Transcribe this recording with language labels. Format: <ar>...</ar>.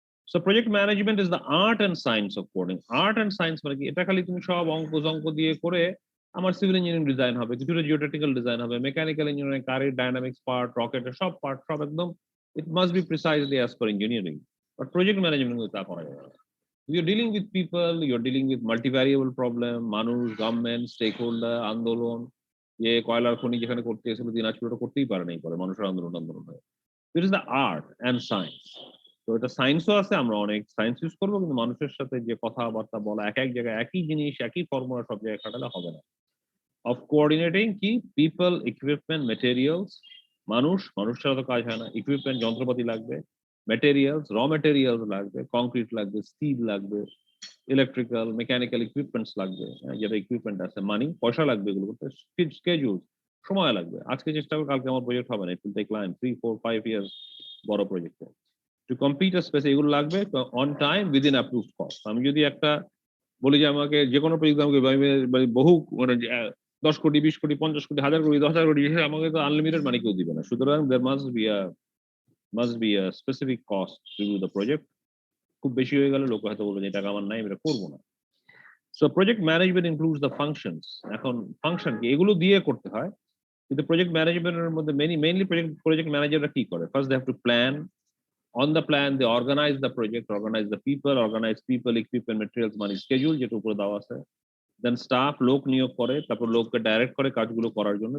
<en>So project management is the art and science of coding.</en> <bn>Art and science মানে কি? এটা খালি তুমি সব অঙ্ক দিয়ে করে আমার সিভিল ইঞ্জিনিয়ারিং ডিজাইন হবে, কিছুটা জিওটেকনিক্যাল ডিজাইন হবে, মেকানিক্যাল ইঞ্জিনিয়ারিং, কারের ডায়নামিক্স পার্ট, রকেটের সব পার্ট, সব একদম</bn> <en>It must be precisely as per engineering.</en> <bn>But project management তা করা যাবে না।</bn> <en>You're dealing with people, you're dealing with multivariable problem, মানুষ, government, stakeholder, আন্দোলন।</en> <bn>যে কয়লার খনি যেখানে করতে এসেছিল দিনাজপুর, ওটা করতেই পারে নাই, পরে মানুষের আন্দোলন হয়।</bn> <en>It is the art and science.</en> <bn>তো এটা সায়েন্সও আছে, আমরা অনেক সায়েন্স ইউজ করবো, কিন্তু মানুষের সাথে যে কথাবার্তা বলা, এক এক জায়গায় একই জিনিস একই ফর্মুলা সব জায়গায় খাটালে হবে না।</bn> <en>Of coordinating কি people, equipment, materials.</en> <bn>মানুষ ছাড়া তো কাজ হয় না। ইকুইপমেন্ট, যন্ত্রপাতি লাগবে, মেটেরিয়ালস, র মেটেরিয়ালস লাগবে, কংক্রিট লাগবে, স্টিল লাগবে, ইলেকট্রিক্যাল, মেকানিক্যাল ইকুইপমেন্টস লাগবে, যেটা ইকুইপমেন্ট আছে, মানি, পয়সা লাগবে, এগুলো করতে স্কেডিউল, সময় লাগবে। আজকে চেষ্টা করবো, কালকে আমার প্রজেক্ট হবে না,</bn> <en>it will take time,</en> <bn>3, 4, 5 years বড় প্রজেক্টে।</bn> <en>to complete a space</en> <bn>এগুলো লাগবে</bn> <en>On time within approved cost.</en> <bn>আমি যদি একটা বলি যে আমাকে যে কোনো প্রজেক্ট আমাকে বহু মানে 10 কোটি, 20 কোটি, 50 কোটি, 1000 কোটি, 10,000 কোটি, আমাকে তো আনলিমিটেড মানি কেউ দিবে না।</bn> <en>সুতরাং there must be a specific cost to do the project.</en> <bn>খুব বেশি হয়ে গেলে লোক হয়তো বলবে যে টাকা আমার নাই, আমি এটা করবো না।</bn> <en>So project management includes the functions.</en> <bn>এখন ফাংশন কি? এগুলো দিয়ে করতে হয়, কিন্তু প্রজেক্ট ম্যানেজমেন্টের মধ্যে মেইনলি প্রজেক্ট ম্যানেজাররা কি করে?</bn> <en>First they have to plan. On the plan, they organize the project, organize the people, equipment, materials, money, schedule,</en> <bn>যেটা উপরে দেওয়া আছে।</bn> <en>Then staff,</en> <bn>লোক নিয়োগ করে, তারপর লোককে ডাইরেক্ট করে কাজগুলো করার জন্য।</bn>